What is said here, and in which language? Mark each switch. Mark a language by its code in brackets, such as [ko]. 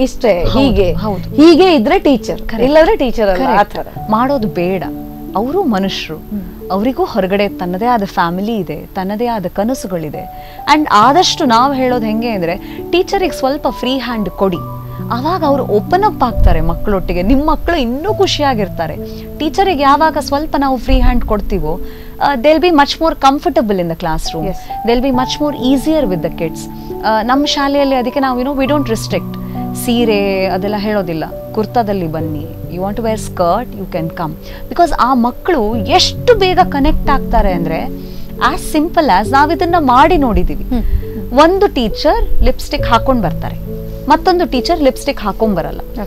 [kn] ಇಷ್ಟೇ, ಹೀಗೆ ಇದ್ರೆ ಟೀಚರ್, ಇಲ್ಲದ್ರೆ ಟೀಚರ್ ಅಲ್ಲ, ಮಾಡೋದು ಬೇಡ. ಅವರು ಮನುಷ್ಯರು, ಅವರಿಗೂ ಹೊರಗಡೆ ತನ್ನದೇ ಆದ ಫ್ಯಾಮಿಲಿ ಇದೆ, ತನ್ನದೇ ಆದ ಕನಸುಗಳಿದೆ. ಅಂಡ್ ಆದಷ್ಟು ನಾವು ಹೇಳೋದು ಹೆಂಗೆ ಅಂದ್ರೆ, ಟೀಚರಿಗೆ ಸ್ವಲ್ಪ ಫ್ರೀ ಹ್ಯಾಂಡ್ ಕೊಡಿ, ಆವಾಗ ಅವರು ಓಪನ್ ಅಪ್ ಆಗ್ತಾರೆ ಮಕ್ಕಳೊಟ್ಟಿಗೆ. ನಿಮ್ಮ ಮಕ್ಕಳು ಇನ್ನೂ ಖುಷಿಯಾಗಿರ್ತಾರೆ. ಟೀಚರಿಗೆ ಯಾವಾಗ ಸ್ವಲ್ಪ ನಾವು free hand ಕೊಡ್ತೀವೋ, [en] they'll be much more comfortable in the classroom. They'll be much more easier with the kids. [kn] ನಮ್ಮ ಶಾಲೆಯಲ್ಲಿ ಅದಕ್ಕೆ ನಾವು [en] we don't restrict. [kn] ಸೀರೆ ಅದೆಲ್ಲ ಹೇಳೋದಿಲ್ಲ, ಕುರ್ತಾದಲ್ಲಿ ಬನ್ನಿ, [en] You want to wear skirt, you can come. [kn] Because ಆ ಮಕ್ಕಳು ಎಷ್ಟು ಬೇಗ ಕನೆಕ್ಟ್ ಆಗ್ತಾರೆ ಅಂದ್ರೆ, [en] as simple as [kn] ನಾವಿದನ್ನ ಮಾಡಿ ನೋಡಿದೀವಿ. ಒಂದು ಟೀಚರ್ ಲಿಪ್ಸ್ಟಿಕ್ ಹಾಕೊಂಡ್ ಬರ್ತಾರೆ, ಮತ್ತೊಂದು ಟೀಚರ್ ಲಿಪ್ಸ್ಟಿಕ್ ಹಾಕೊಂಡ್ ಬರಲ್ಲ.